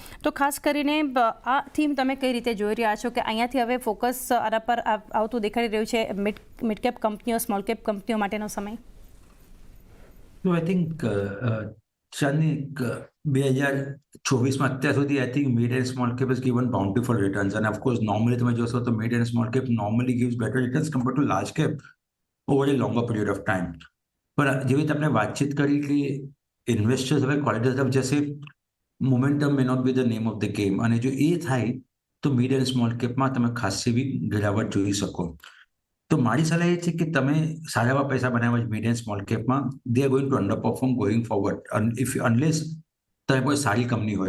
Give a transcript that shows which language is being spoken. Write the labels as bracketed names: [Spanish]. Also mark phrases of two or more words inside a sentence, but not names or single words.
[Gujarati] તો ખાસ કરીને આ થીમ તમે કઈ રીતે જોઈ રહ્યા છો કે અહીંયાથી હવે ફોકસ આના પર આવતું દેખાડી રહ્યું છે, [English] mid cap [Gujarati] કંપનીઓ, [English] small cap [Gujarati] કંપનીઓ માટેનો સમય? [English] So I think Chanik [Gujarati] 2024માં અત્યાર સુધી [English] I think mid and small cap has given bountiful returns, and of course normally [Gujarati] તમે જોશો તો [English] mid and small cap normally gives better returns compared to large cap over a longer period of time. [Gujarati] પણ જેવી રીતે આપણે વાતચીત કરી કે ઇન્વેસ્ટર્સ હવે ક્વોલિટી તરફ જશે, [English] momentum may not be the name of the game, [Gujarati] અને જો એ થાય તો [English] mid and small capમાં [Gujarati] તમે ખાસી એવી ગિરાવટ જોઈ શકો. તો મારી સલાહ એ છે કે તમે સારા એવા પૈસા બનાવ્યા છે [English] mid and small capમાં, they are going to under perform going forward if unless [Gujarati] તમે કોઈ સારી કંપની હોય.